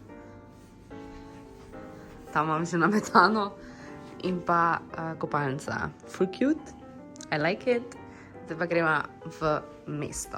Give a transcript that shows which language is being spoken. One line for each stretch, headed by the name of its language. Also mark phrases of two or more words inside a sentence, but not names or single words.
Slovenian: Tam imam že na metano in pa kopalnica.
English: Full cute, I like it.
Slovenian: Zdaj pa gremo v mesto.